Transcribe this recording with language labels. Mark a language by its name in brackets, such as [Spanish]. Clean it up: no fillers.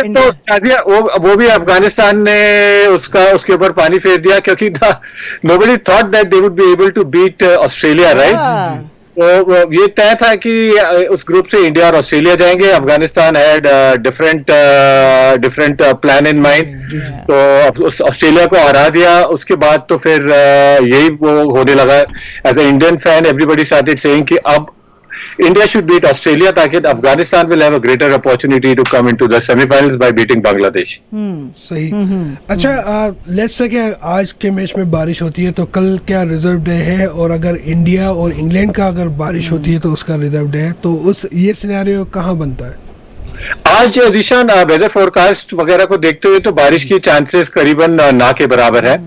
[Hindi] India, वो भी अफगानिस्तान ने उसके ऊपर पानी फेर दिया, क्योंकि [English] nobody thought that they would be able to beat Australia, right? [Hindi] तो ये तय था कि उस ग्रुप से इंडिया और ऑस्ट्रेलिया जाएंगे. [English] Afghanistan had different plan in mind. [Hindi] तो ऑस्ट्रेलिया को हरा दिया. उसके बाद तो फिर यही वो होने लगा. [English] as a Indian fan everybody started saying [Hindi] कि अब [English] India should beat Australia [Hindi] ताकि [English] Afghanistan will have a greater opportunity to come into the semi-finals by beating Bangladesh. [Hindi] सही. अच्छा, [English] let's say [Hindi] कि आज के मैच में बारिश होती है तो कल क्या रिजर्व डे है, और अगर इंडिया और इंग्लैंड का अगर बारिश होती है तो उसका रिजर्व डे है, तो उस ये सिनेरियो कहाँ बनता है? आज जीशान वेदर फोरकास्ट वगैरह को देखते हुए तो बारिश की चांसेस करीबन ना के बराबर है.